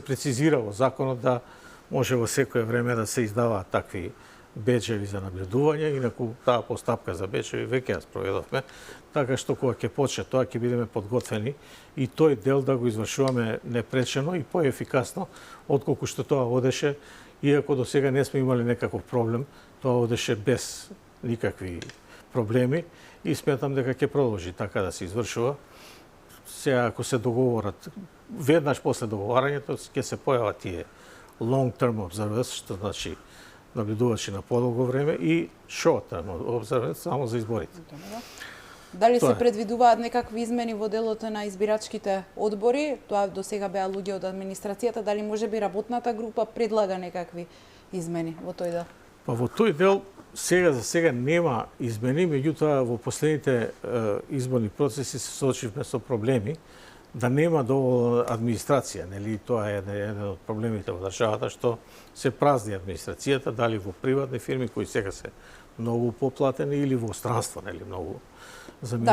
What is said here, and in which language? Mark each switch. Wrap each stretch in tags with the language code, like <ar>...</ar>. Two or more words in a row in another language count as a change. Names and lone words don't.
<mk>прецизира во законот да може во секое време да се издаваат такви беџеви за наблюдување, инаку таа постапка за беџеви веќе ја спроведовме, така што кога ќе почне тоа ќе бидеме подготвени и тој дел да го извршуваме непречено и поефикасно отколку што тоа одеше, иако до сега не сме имали некаков проблем, тоа одеше без никакви проблеми и сметам дека ќе продолжи така да се извршува. Сега ако се договорат веднаш после договарањето ќе се појават тие</mk> <en>long term observers,</en> <mk>што значи наблюдувачи на подолго време и</mk> <en>short term observers</en> <mk>само за изборите. Дали се предвидуваат некакви измени во делото на избирачките одбори? Тоа до сега беа луѓе од администрацијата, дали можеби работната група предлага некакви измени во тој дел? Па во тој дел сега за сега нема измени, меѓутоа во последните изборни процеси се соочивме со проблеми да нема доволно администрација, нели тоа е еден од проблемите во државата што се празни администрацијата, дали во приватни фирми кои сега се многу поплатени или во странство, нели многу заминуваат.</mk>